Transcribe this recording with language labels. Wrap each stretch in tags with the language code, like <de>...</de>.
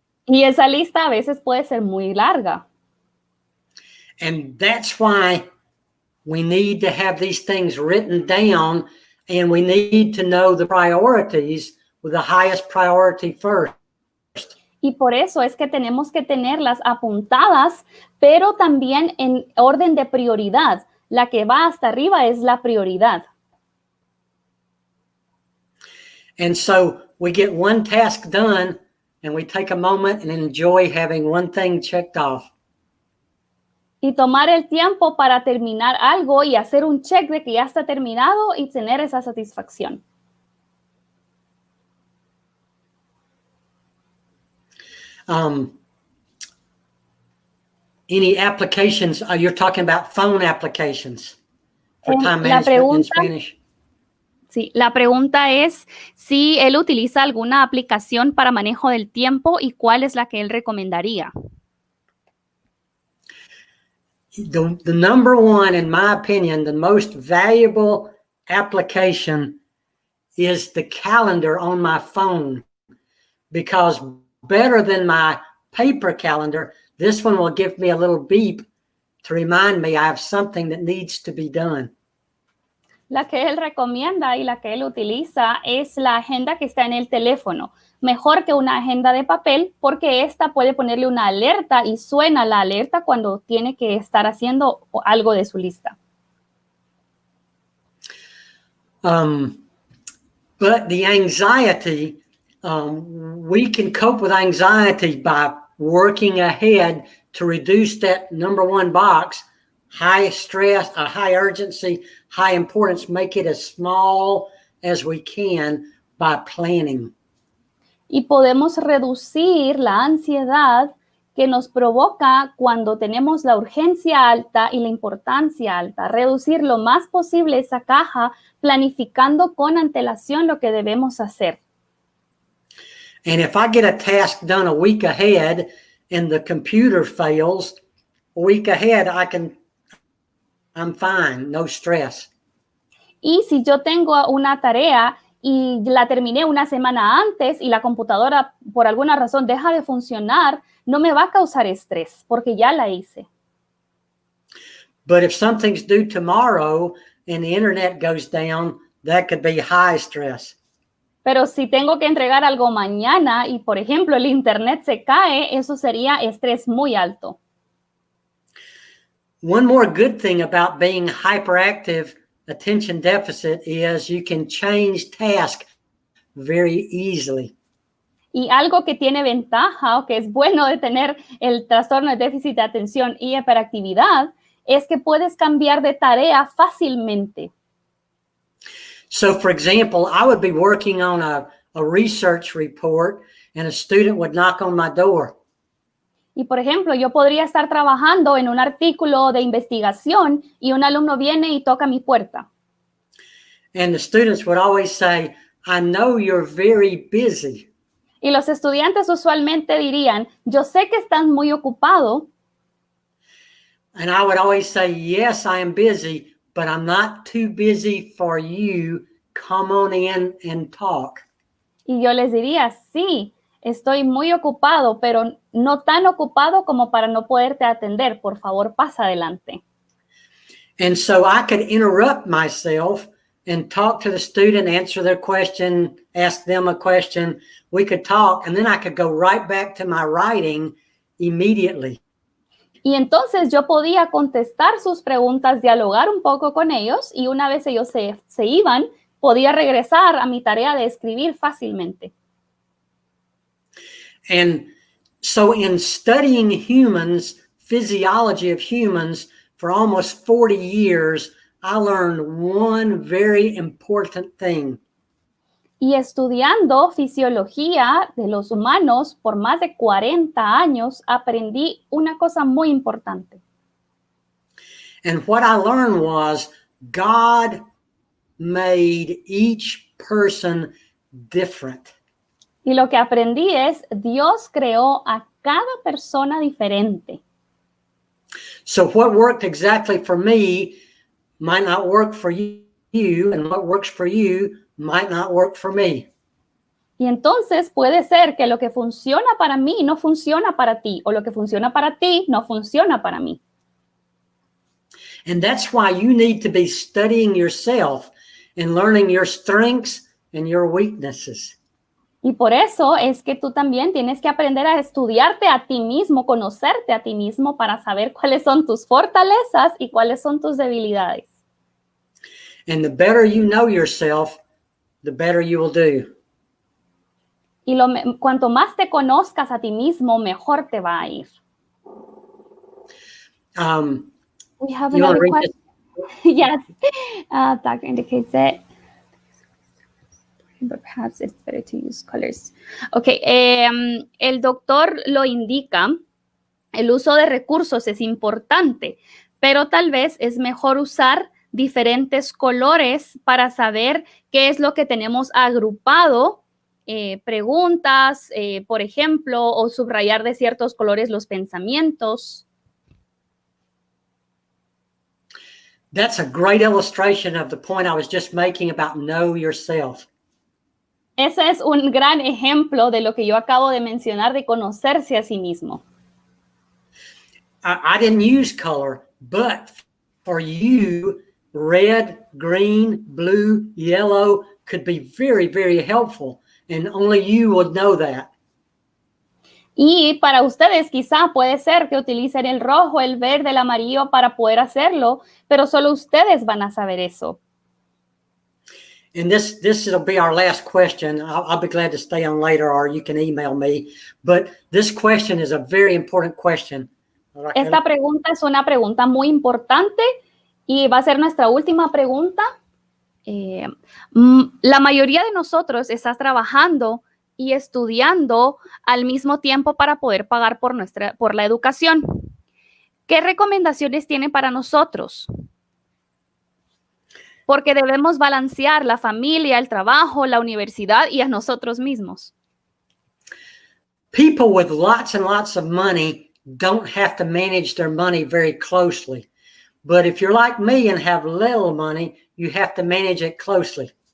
<es>Y esa lista a veces puede ser muy larga.</es> <en>And that's why we need to have these things written down, and we need to know the priorities with the highest priority first.</en> <es>Y por eso es que tenemos que tenerlas apuntadas, pero también en orden de prioridad. La que va hasta arriba es la prioridad.</es> <en>And so we get one task done and we take a moment and enjoy having one thing checked off.</en> <es>Y tomar el tiempo para terminar algo y hacer un check de que ya está terminado y tener esa satisfacción.</es> <en>Any applications? You're talking about phone applications for time management in Spanish.</en> <es>Sí, la pregunta es si él utiliza alguna aplicación para manejo del tiempo y cuál es la que él recomendaría.</es> <en>The number one, in my opinion, the most valuable application is the calendar on my phone, because better than my paper calendar, this one will give me a little beep to remind me I have something that needs to be done.</en> <es>La que él recomienda y la que él utiliza es la agenda que está en el teléfono. Mejor que una agenda de papel, porque esta puede ponerle una alerta y suena la alerta cuando tiene que estar haciendo algo de su lista.</es> <en>But the anxiety, we can cope with anxiety by working ahead to reduce that number one box, high stress, high urgency, high importance, make it as small as we can by planning.</en> <es>Y podemos reducir la ansiedad que nos provoca cuando tenemos la urgencia alta y la importancia alta. Reducir lo más posible esa caja planificando con antelación lo que debemos hacer.</es> <en>And if I get a task done a week ahead and the computer fails, a week ahead, I'm fine, no stress.</en> <es>Y si yo tengo una tarea y la terminé una semana antes y la computadora por alguna razón deja de funcionar, no me va a causar estrés porque ya la hice.</es> <en>But if something's due tomorrow and the internet goes down, that could be high stress.</en> <es>Pero si tengo que entregar algo mañana y, por ejemplo, el internet se cae, eso sería estrés muy alto.</es> <en>One more good thing about being hyperactive attention deficit is you can change task very easily.</en> <es>Y algo que tiene ventaja o que es bueno de tener el trastorno de déficit de atención y hiperactividad es que puedes cambiar de tarea fácilmente.</es> <en>So, for example, I would be working on a research report and a student would knock on my door.</en> <es>Y, por ejemplo, yo podría estar trabajando en un artículo de investigación y un alumno viene y toca mi puerta.</es> <en>And the students would always say, I know you're very busy.</en> <es>Y los estudiantes usualmente dirían, yo sé que estás muy ocupado.</es> <en>And I would always say, yes, I am busy, but I'm not too busy for you. Come on in and talk.</en> <es>Y yo les diría, sí, estoy muy ocupado, pero no tan ocupado como para no poderte atender. Por favor, pasa adelante.</es> <en>And so I could interrupt myself and talk to the student, answer their question, ask them a question. We could talk, and then I could go right back to my writing immediately.</en> <es>Y entonces yo podía contestar sus preguntas, dialogar un poco con ellos, y una vez ellos se iban, podía regresar a mi tarea de escribir fácilmente.</es> <en>And so in studying humans, physiology of humans, for almost 40 years, I learned one very important thing.</en> <es>Y estudiando fisiología de los humanos por más de 40 años, aprendí una cosa muy importante.</es> <en>And what I learned was God made each person different.</en> <es>Y lo que aprendí es, Dios creó a cada persona diferente.</es> <en>So what worked exactly for me might not work for you, and what works for you might not work for me.</en> <es>Y entonces puede ser que lo que funciona para mí no funciona para ti, o lo que funciona para ti no funciona para mí.</es> <en>And that's why you need to be studying yourself and learning your strengths and your weaknesses.</en> <es>Y por eso es que tú también tienes que aprender a estudiarte a ti mismo, conocerte a ti mismo para saber cuáles son tus fortalezas y cuáles son tus debilidades.</es> <en>And the better you know yourself, the better you will do.</en> <es>Y cuanto más te conozcas a ti mismo, mejor te va a ir.</es> <en>We have You want to read question. this? Yes. Doctor indicates it. But perhaps it's better to use colors.</en> <es>Ok, el doctor lo indica, el uso de recursos es importante, pero tal vez es mejor usar diferentes colores para saber qué es lo que tenemos agrupado, preguntas, por ejemplo, o subrayar de ciertos colores los pensamientos.</es> <en>That's a great illustration of the point I was just making about know yourself.</en> <es>Ese es un gran ejemplo de lo que yo acabo de mencionar, de conocerse a sí mismo.</es> <en>I didn't use color, but for you, red, green, blue, yellow could be very, very helpful, and only you would know that.</en> <es>Y para ustedes quizá puede ser que utilicen el rojo, el verde, el amarillo para poder hacerlo, pero solo ustedes van a saber eso.</es> <en>And this will be our last question. I'll be glad to stay on later, or you can email me. But this question is a very important question.</en> <es>Esta pregunta es una pregunta muy importante y va a ser nuestra última pregunta. La mayoría de nosotros está trabajando y estudiando al mismo tiempo para poder pagar por la educación. ¿Qué recomendaciones tiene para nosotros? Porque debemos balancear la familia, el trabajo, la universidad y a nosotros mismos.</es> <en>People with lots and lots of money don't have to manage their money very closely. But if you're like me and have little money, you have to manage it closely.</en>